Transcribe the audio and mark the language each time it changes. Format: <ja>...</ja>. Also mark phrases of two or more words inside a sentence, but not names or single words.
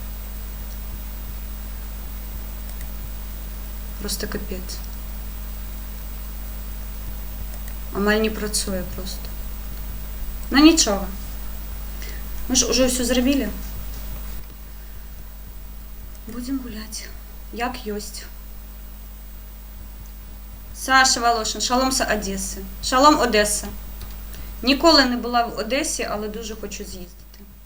<ru>Просто капец.</ru> <be>Амаль не працуе просто. Ну нічого. Мы ж уже все зрабілі. Будем гуляць. Як ёсць.</be> <uk>Саша Волошин, шалом з Одеси. Шалом, Одеса. Ніколи не була в Одесі, але дуже хочу з'їздити.</uk>